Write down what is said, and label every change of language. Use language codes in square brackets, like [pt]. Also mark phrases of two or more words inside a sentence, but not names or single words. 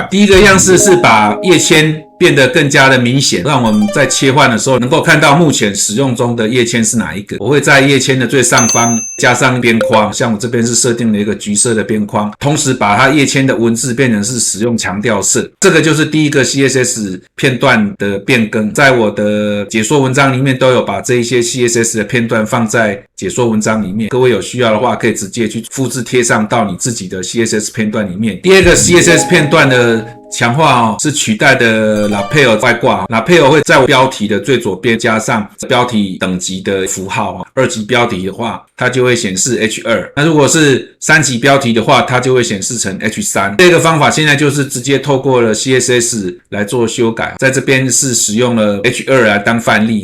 [zh] 第一個樣式是把頁籤變得更加的明顯，讓我們在切換的時候能夠看到目前使用中的頁籤是哪一個。我會在頁籤的最上方加上邊框，像我這邊是設定了一個橘色的邊框，同時把它頁籤的文字變成是使用強調色。這個就是第一個 CSS 片段的變更。在我的解說文章裡面都有把這一些 CSS 的片段放在解說文章裡面，各位有需要的話可以直接去複製貼上到你自己的 CSS 片段裡面。第2個 CSS 片段的強化是取代的 Lapel 外掛。Lapel 會在標題的最左邊加上標題等級的符號，2級標題的話它就會顯示 H2， 那如果是3級標題的話它就會顯示成 H3。這個方法現在就是直接透過了 CSS 來做修改，在這邊是使用了 H2 來當範例。